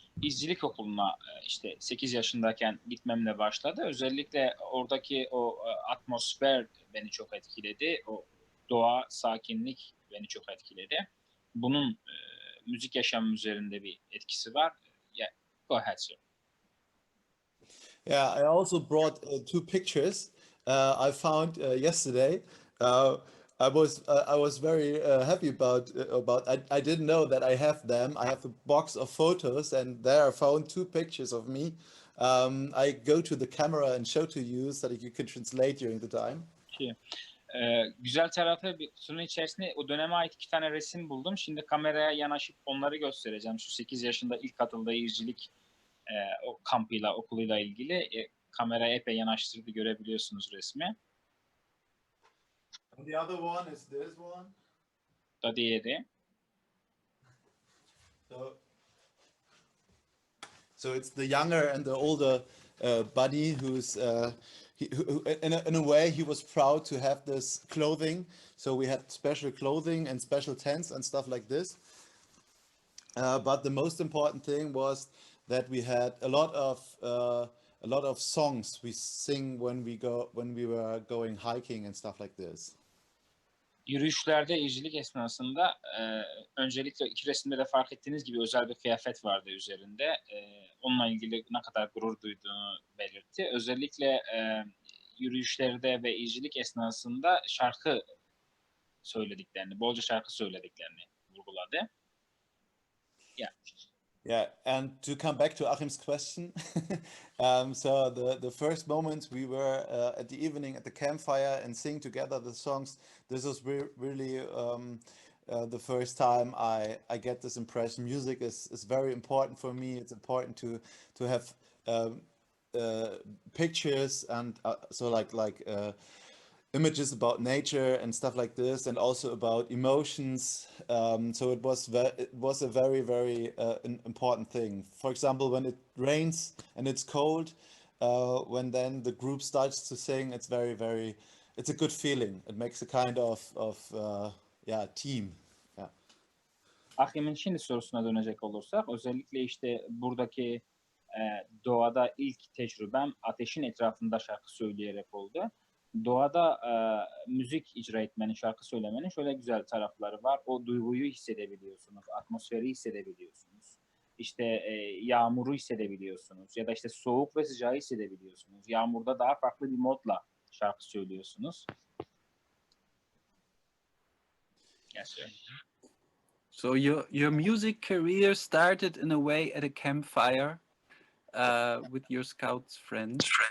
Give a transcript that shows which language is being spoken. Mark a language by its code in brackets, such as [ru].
[tr] İzcilik okuluna işte 8 yaşındayken gitmemle başladı. Özellikle oradaki o atmosfer beni çok etkiledi. O doğa, sakinlik beni çok etkiledi. Bunun müzik yaşamım üzerinde bir etkisi var. [en] Yeah, go ahead, sir. Yeah, I also brought two pictures I found yesterday. I was very happy about. I didn't know that I have them. I have a box of photos, and there I found two pictures of me. I go to the camera and show to you so that you can translate during the time. [tr] Güzel tarafı bir kutunun içerisinde o döneme ait 2 tane resim buldum. Şimdi kameraya yanaşıp onları göstereceğim. Şu 8 yaşında ilk katıldığı izcilik o kampıyla, okuluyla ilgili kameraya epey yanaştırdı, görebiliyorsunuz resmi. [en] And the other one is this one. [tr] Da diğeri. [en] So it's the younger and the older buddy who's who in a way he was proud to have this clothing. So we had special clothing and special tents and stuff like this. But the most important thing was that we had a lot of songs we sing when we were going hiking and stuff like this. [tr] Yürüyüşlerde izcilik esnasında öncelikle 2 resimde de fark ettiğiniz gibi özel bir kıyafet vardı üzerinde. Onunla ilgili ne kadar gurur duyduğunu belirtti. Özellikle yürüyüşlerde ve izcilik esnasında şarkı söylediklerini, bolca şarkı söylediklerini vurguladı. [en] Yeah. Yeah, and to come back to Achim's question, so the first moment we were at the evening at the campfire and sing together the songs, this was really the first time I get this impression. Music is very important for me. It's important to have pictures and so like images about nature and stuff like this, and also about emotions. So it was a very, very important thing. For example, when it rains and it's cold, when then the group starts to sing, it's very, very, it's a good feeling. It makes a kind of team. Yeah. [tr] Achim'in şimdi sorusuna dönecek olursak, özellikle işte buradaki doğada ilk tecrübem ateşin etrafında şarkı söyleyerek oldu. Doğada müzik icra etmenin, şarkı söylemenin şöyle güzel tarafları var. O duyguyu hissedebiliyorsunuz, atmosferi hissedebiliyorsunuz. İşte yağmuru hissedebiliyorsunuz ya da işte soğuk ve sıcağı hissedebiliyorsunuz. Yağmurda daha farklı bir modla şarkı söylüyorsunuz. [en] Yes, sir. So your music career started in a way at a campfire with your scouts friends.